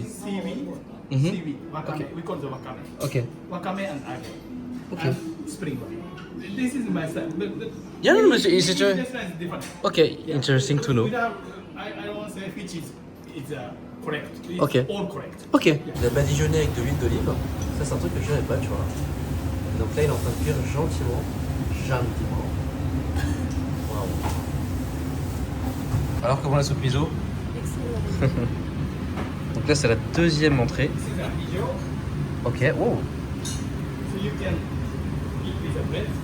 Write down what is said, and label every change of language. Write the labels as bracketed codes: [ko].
[en] Seaweed. Mhm. Seaweed. Wakame. Okay. We call the wakame. Ok. Wakame and age. Okay. And spring onion. This is my style. Yeah, no, it's Each a- restaurant is different. Ok, interesting to know. We don't have, I don't want to say which is correct. It's Okay. all correct. Ok. [fr] Il a badigeonné avec de l'huile d'olive. Ça, c'est un truc que je savais pas, tu vois. Donc là, il est en train de cuire gentiment. Gentiment. Waouh. Alors, comment la soupe miso? Excellent. Donc là, c'est la deuxième entrée. [en] This is a hijo, Ok, wow. so you can eat with a bread.